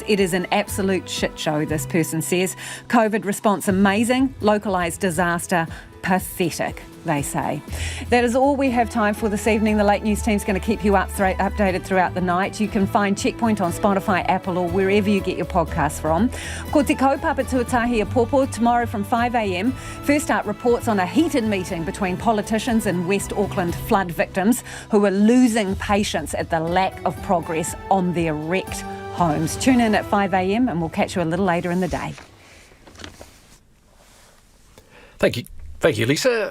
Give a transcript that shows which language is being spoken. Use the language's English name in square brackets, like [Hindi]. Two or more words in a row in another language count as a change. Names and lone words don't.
[English] It is an absolute shit show, this person says. COVID response amazing, localised disaster pathetic, they say. That is all we have time for this evening. The Late News team's going to keep you updated throughout the night. You can find Checkpoint on Spotify, Apple or wherever you get your podcasts from. [Māori] Ko te kaupapa tuatahi a popo [English] tomorrow from 5 a.m. First up, reports on a heated meeting between politicians and West Auckland flood victims who are losing patience at the lack of progress on their wrecked homes. Tune in at 5 a.m. and we'll catch you a little later in the day. Thank you, Lisa.